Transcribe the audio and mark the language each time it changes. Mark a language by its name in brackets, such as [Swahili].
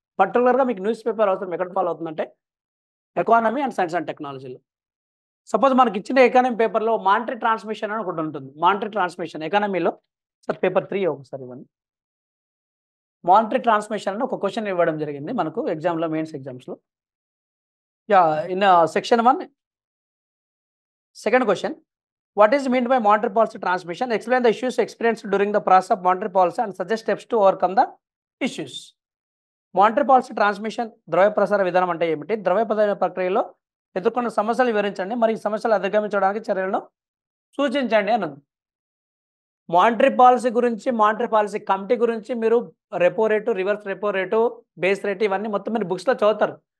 [Telugu] పర్టికులర్గా మీకు news paper అవసరం ఎక్కడ ఫాలో అవుతుందంటే ఎకానమీ అండ్ సైన్స్ అండ్ టెక్నాలజీలో. సపోజ్ మనకి ఇచ్చిన ఎకానమీ పేపర్లో మానిటరీ ట్రాన్స్మిషన్ అని ఒకటి ఉంటుంది. మానిటరీ ట్రాన్స్మిషన్ ఎకానమీలో సార్ పేపర్ 3 ఒకసారి ఇవ్వండి. మానిటరీ ట్రాన్స్మిషన్ అని ఒక క్వశ్చన్ ఇవ్వడం జరిగింది మనకు ఎగ్జామ్లో, మెయిన్స్ ఎగ్జామ్స్లో. [English] Yeah, in section 1 second question, what is meant by monetary policy transmission? Explain the issues experienced during the process of monetary policy and suggest steps to overcome the issues. [Telugu] Monetary policy transmission ద్రవ్య ప్రసార విధానం అంటే ఏమిటి, ద్రవ్య ప్రక్రియలో ఎదుర్కొన్న సమస్యలు వివరించండి, మరి ఈ సమస్యలు అధిగమించడానికి చర్యలను సూచించండి అన్నది. మానిటరీ పాలసీ గురించి, మానిటరీ పాలసీ కమిటీ గురించి మీరు repo rate, reverse repo rate, base rate ఇవన్నీ మొత్తం మీరు బుక్స్లో చదువుతారు.